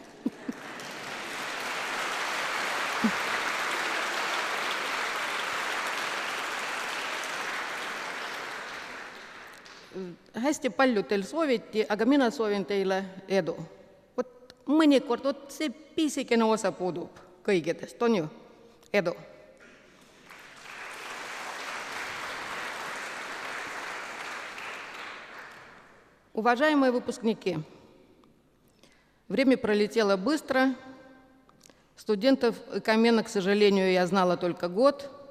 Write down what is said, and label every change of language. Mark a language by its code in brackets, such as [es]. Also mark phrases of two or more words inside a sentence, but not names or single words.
[et] Hästi palju teil sooviti, aga mina soovin teile edu. Mõnikord see pisikene osa puudub kõigedest, on ju? Edu! [ru] Уважаемые выпускники, время пролетело быстро. Студентов Камена, к сожалению, я знала только год.